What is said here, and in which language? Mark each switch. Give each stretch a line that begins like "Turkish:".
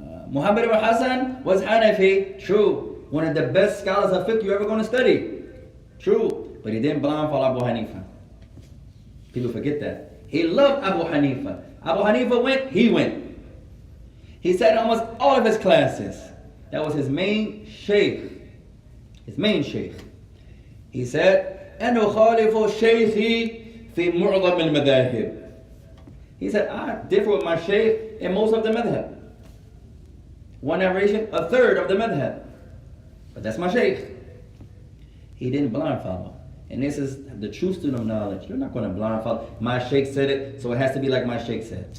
English: Muhammad ibn Hassan was Hanafi. True. One of the best scholars of fiqh you're ever going to study. True. But he didn't blind follow Abu Hanifa. People forget that. He loved Abu Hanifa. Abu Hanifa went, he went. He sat in almost all of his classes. That was his main sheikh. His main sheikh. He said,
Arabic: أَنَا خَالِفُ شَيْخِي فِي مُعْظَمِ الْمَذَاهِبِ.
English: He said, I differ with my sheikh in most of the madhab. One narration, a third of the madhab. But that's my sheikh. He didn't blind follow. And this is the true student of knowledge. You're not going to blind follow. My sheikh said it, so it has to be like my sheikh said.